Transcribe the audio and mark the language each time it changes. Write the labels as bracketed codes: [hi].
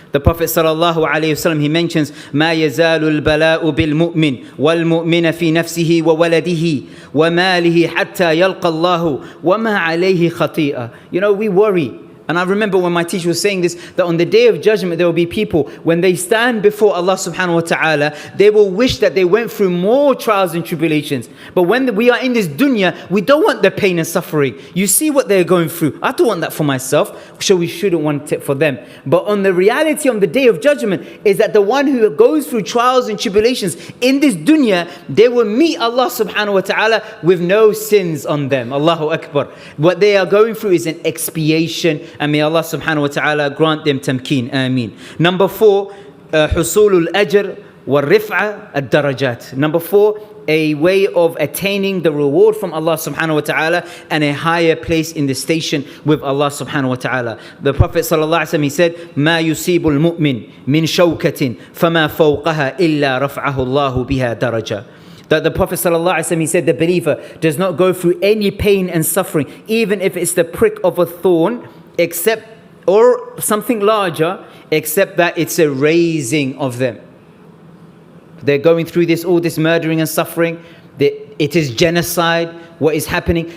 [en] The Prophet sallallahu alaihi wasallam, he mentions, [ar] ما يزال البلاء بالمؤمن والمؤمن في نفسه وولده وماله حتى يلقى الله وما عليه خطيئة. [en] You know, we worry. And I remember when my teacher was saying this, that on the day of judgment, there will be people, when they stand before Allah subhanahu wa ta'ala, they will wish that they went through more trials and tribulations. But when we are in this dunya, we don't want the pain and suffering. You see what they're going through. I don't want that for myself, so we shouldn't want it for them. But on the reality on the day of judgment is that the one who goes through trials and tribulations in this dunya, they will meet Allah subhanahu wa ta'ala with no sins on them. Allahu Akbar. What they are going through is an expiation, and may Allah subhanahu wa ta'ala grant them tamkeen. Ameen. Number four, [ar] حصول الأجر والرفعة الدرجات. [en] Number four, a way of attaining the reward from Allah subhanahu wa ta'ala and a higher place in the station with Allah subhanahu wa ta'ala. The Prophet sallallahu alaihi wasallam, he said, [ar] ما يصيب المؤمن من شوكة فما فوقها إلا رفعه الله بها درجة. [en] That the Prophet ﷺ, he said, the believer does not go through any pain and suffering, even if it's the prick of a thorn, except, or something larger, except that it's a raising of them. They're going through all this murdering and suffering. It is genocide, what is happening.